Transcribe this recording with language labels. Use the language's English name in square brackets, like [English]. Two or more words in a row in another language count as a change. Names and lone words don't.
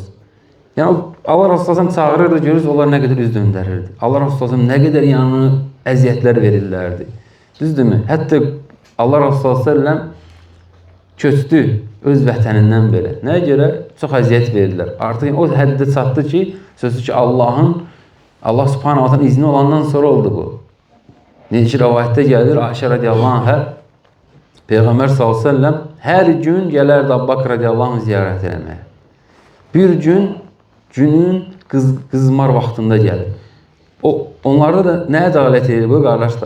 [Azerbaijani] Yəni, Allah Rasulü çağırırdı, görürüz, onlar nə qədər üz döndərirdi. Allah Rasulü nə qədər əziyyətlər verirlərdi. Düzdürmü? Hətta Allah Rasulü köçdü öz vətənindən belə. Nəyə görə? Çox əziyyət verirlər. Artıq o həddə çatdı ki, sözü ki, [Arabic] الله سبحانه وتعالى [Azerbaijani] izni olandan sonra oldu bu. Necə ki, rəvayətdə gəlir, Ayşə [Arabic] رضي الله عنها, [Azerbaijani] Peyğəmbər s.ə.v hər gün gələrdi Abbaq [Arabic] رضي الله عنه [Azerbaijani] ziyarət eləməyə. Bir gün, günün qızmar vaxtında gəlir. Onlarda da nəyə dəlalət edir bu qardaşlar?